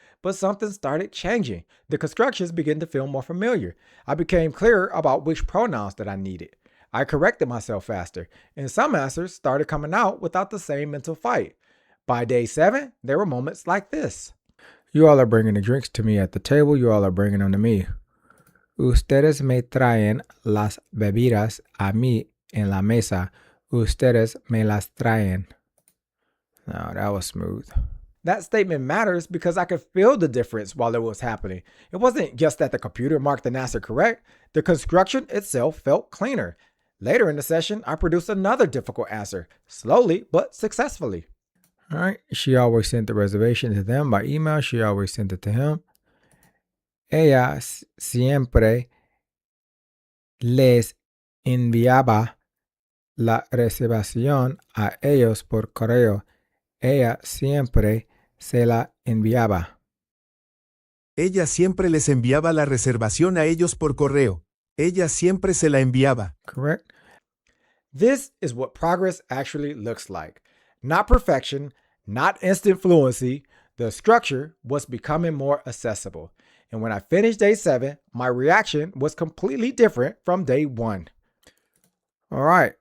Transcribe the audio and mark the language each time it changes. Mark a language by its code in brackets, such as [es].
[en] But something started changing. The constructions began to feel more familiar. I became clearer about which pronouns that I needed. I corrected myself faster, and some answers started coming out without the same mental fight. By day 7, there were moments like this. You all are bringing the drinks to me at the table. You all are bringing them to me. [es] Ustedes me traen las bebidas a mí en la mesa. Ustedes me las traen. [en] Now, that was smooth. That statement matters because I could feel the difference while it was happening. It wasn't just that the computer marked an answer correct. The construction itself felt cleaner. Later in the session, I produced another difficult answer, slowly but successfully. All right, she always sent the reservation to them by email. She always sent it to him. [es] Ella siempre les enviaba la reservación a ellos por correo. Ella siempre se la enviaba. Ella siempre les enviaba la reservación a ellos por correo. Ella siempre se la enviaba. [en] Correct. This is what progress actually looks like. Not perfection, not instant fluency. The structure was becoming more accessible. And when I finished day 7, my reaction was completely different from day 1. All right.